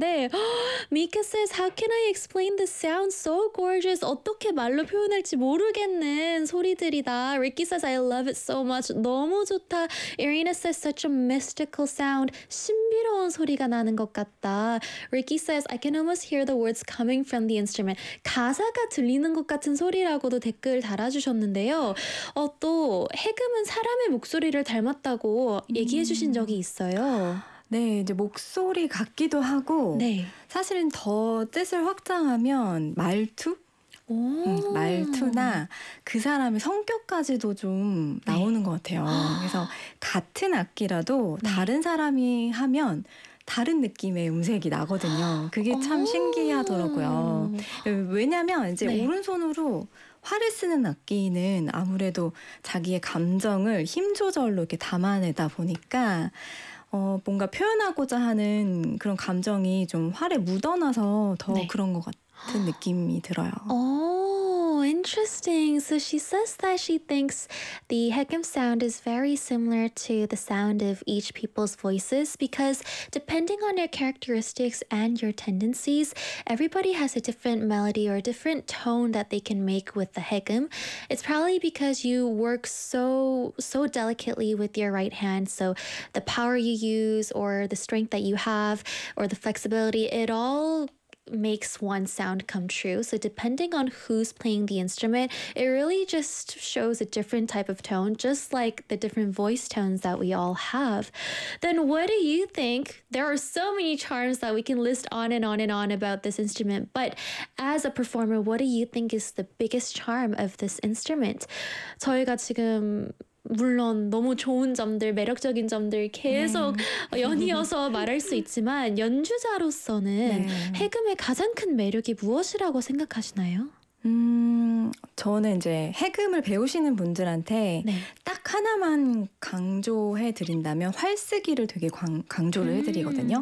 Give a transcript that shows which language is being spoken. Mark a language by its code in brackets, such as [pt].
[en] 네, 미카셀, how can I explain the sound so gorgeous? [ko] 어떻게 말로 표현할지 모르겠는 소리들이다. [en] Ricky says, I love it so much. [ko] 너무 좋다. [en] Irina says, such a mystical sound. [ko] 신비로운 소리가 나는 것 같다. [en] Ricky says, I can almost hear the words coming from the instrument. [ko] 가사가 들리는 것 같은 소리라고도 댓글 달아주셨는데요. 또, 해금은 사람의 목소리를 닮았다고 얘기해주신 적이 있어요. 네, 이제 목소리 같기도 하고, 네. 사실은 더 뜻을 확장하면 말투? 오. 말투나 그 사람의 성격까지도 좀 나오는 것 같아요. 그래서 같은 악기라도 다른 사람이 하면 다른 느낌의 음색이 나거든요. 그게 참 신기하더라고요. 왜냐면 이제 오른손으로 활을 쓰는 악기는 아무래도 자기의 감정을 힘 조절로 이렇게 담아내다 보니까 뭔가 표현하고자 하는 그런 감정이 좀 활에 묻어나서 더 그런 것 같은 느낌이 들어요. [en] Interesting. So she says that she thinks the heckam sound is very similar to the sound of each people's voices because depending on your characteristics and your tendencies, everybody has a different melody or a different tone that they can make with the heckam. It's probably because you work so delicately with your right hand. So the power you use or the strength that you have or the flexibility, it all makes one sound come true. So depending on who's playing the instrument, it really just shows a different type of tone, just like the different voice tones that we all have. Then what do you think? There are so many charms that we can list on and on and on about this instrument, but as a performer, what do you think is the biggest charm of this instrument? [ko] 저희가 지금 물론 너무 좋은 점들, 매력적인 점들 계속 연이어서 말할 수 있지만 연주자로서는 해금의 가장 큰 매력이 무엇이라고 생각하시나요? 저는 이제 해금을 배우시는 분들한테 딱 하나만 강조해 드린다면 활 쓰기를 되게 강조를 해 드리거든요.